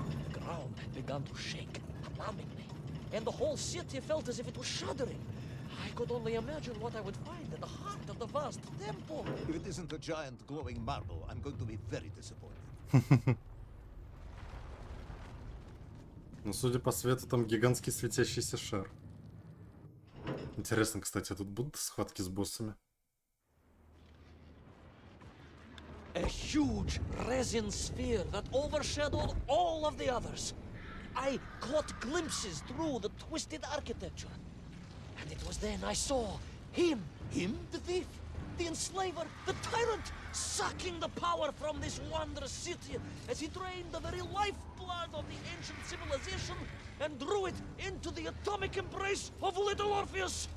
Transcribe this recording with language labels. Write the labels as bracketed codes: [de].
[en] The ground had begun to shake alarmingly, and the whole city felt as if it was shuddering. I could only imagine what I would find in the heart of the vast temple. If it isn't a giant glowing marble, I'm going to be very disappointed. [ru] Ну, судя по свету, там гигантский светящийся шар. Интересно, кстати, тут будут схватки с боссами? [en] A huge resin sphere that overshadowed all of the others. I caught glimpses through the twisted architecture. And it was then I saw him, the thief, the enslaver, the tyrant, sucking the power from this wondrous city as he drained the very lifeblood of the ancient civilization and drew it into the atomic embrace of little Orpheus.